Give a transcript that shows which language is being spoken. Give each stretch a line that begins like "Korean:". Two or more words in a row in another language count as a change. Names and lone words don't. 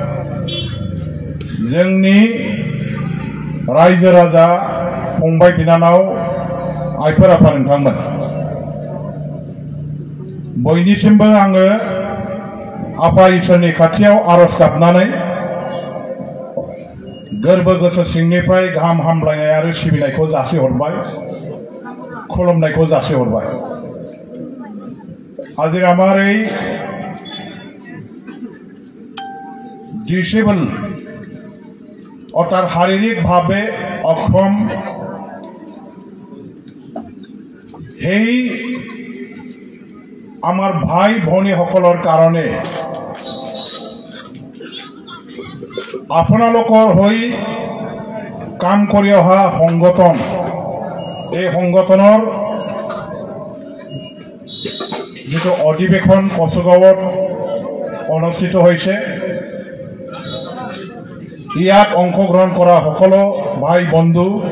Bodo: जोंनि रायजो राजा फंबाय बिनानाव आइफोर आफा नोंथांमोन बयनिसिमबो आङो आफा इसोरनि खाथियाव आरज गाबनानै गोरबो गोसो सिंनिफ्राय गाहाम हामलायनाय आरो सिबिनायखौ जासिहरबाय खुलुमनायखौ जासिहरबाय आज
Assamese: আমার এই ডিসেবল অর্থাৎ শারীরিকভাৱে অক্ষম সেই আমার ভাই ভনীসকলৰ কাৰণে আপোনালোকৰ হৈ কাম কৰি অহা সংগঠন এই সংগঠনৰ যেটো অধিবেশন কচুগাঁৱত অনুষ্ঠিত হৈছে ইয়াত অংশগ্ৰহণ কৰা সকলো ভাই বন্ধু